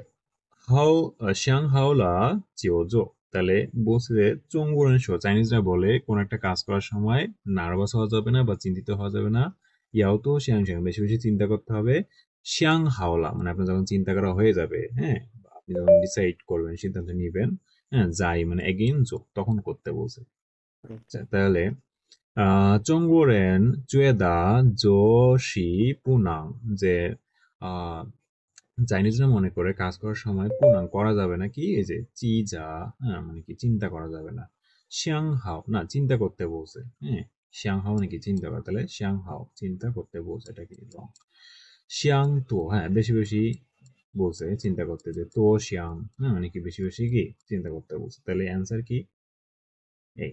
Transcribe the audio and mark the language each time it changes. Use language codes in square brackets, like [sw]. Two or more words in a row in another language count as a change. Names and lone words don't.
[zh] 好想好了就做, [bn] তাহলে বলছে যে [zh] 中国人说, [bn] চাইনিজরা বলে কোন একটা কাজ করার সময় নার্ভাস হওয়া যাবে না বা চিন্তিত হওয়া যাবে না। [zh] 要多想想 [bn] বেশি বেশি চিন্তা করতে হবে। [zh] 想好了 [bn] মানে আপনার যখন চিন্তা করা হয়ে যাবে, হ্যাঁ, বা আপনি যখন ডিসাইড করবেন, সিদ্ধান্ত নিবেন, হ্যাঁ, যাই মানে এগেইন তখন করতে বলছে। আচ্ছা, তাহলে [zh] 中国人觉得做事不能, [bn] যে আহ চাইনিজরা মনে করে কাজ করার সময় পুনাং করা যাবে না কি, এই যে চিজা, হ্যাঁ, মানে কি চিন্তা করা যাবে না। [zh] 想好 [bn] না, চিন্তা করতে বলছে, হ্যাঁ, [zh] 想好 [bn] মানে কি চিন্তা করা, তাহলে [zh] 想好 [bn] চিন্তা করতে বলছে, এটা কি রং। [zh] 想多, [bn] হ্যাঁ, বেশি বেশি বলছে চিন্তা করতে, যে [zh] 多想, [bn] হ্যাঁ, মানে কি বেশি বেশি কি চিন্তা করতে বলছে, তাহলে অ্যান্সার কি এই,